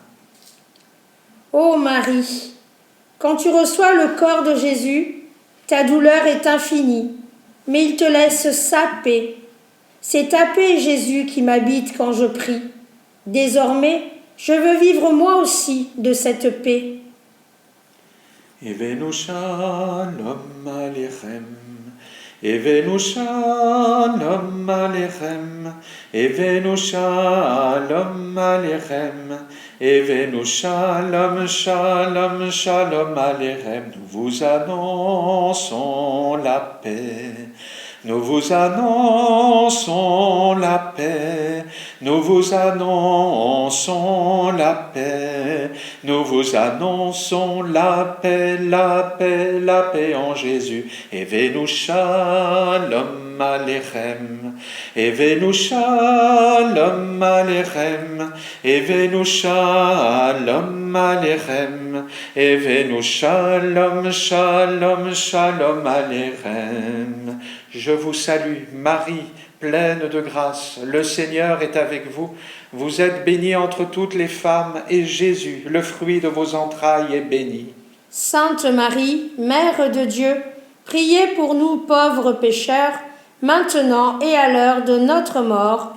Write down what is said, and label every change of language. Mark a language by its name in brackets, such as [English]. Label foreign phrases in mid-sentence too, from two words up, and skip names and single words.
[French] Ô Marie, quand tu reçois le corps de Jésus, ta douleur est infinie, mais il te laisse sa paix. C'est ta paix, Jésus, qui m'habite quand je prie. Désormais, je veux vivre moi aussi de cette paix. [Hebrew] הבאנו שלום עליכם, הבאנו שלום עליכם, הבאנו שלום עליכם, הבאנו שלום, שלום, שלום עליכם. [French] Nous vous annonçons la paix. Nous vous annonçons la paix, nous vous annonçons la paix, nous vous annonçons la paix, la paix, la paix en Jésus. [Hebrew] הבאנו שלום עליכם, הבאנו שלום עליכם, הבאנו שלום עליכם, הבאנו שלום, שלום, שלום עליכם. [French] Je vous salue, Marie, pleine de grâce, le Seigneur est avec vous. Vous êtes bénie entre toutes les femmes, et Jésus, le fruit de vos entrailles, est béni. Sainte Marie, Mère de Dieu, priez pour nous pauvres pécheurs, maintenant et à l'heure de notre mort.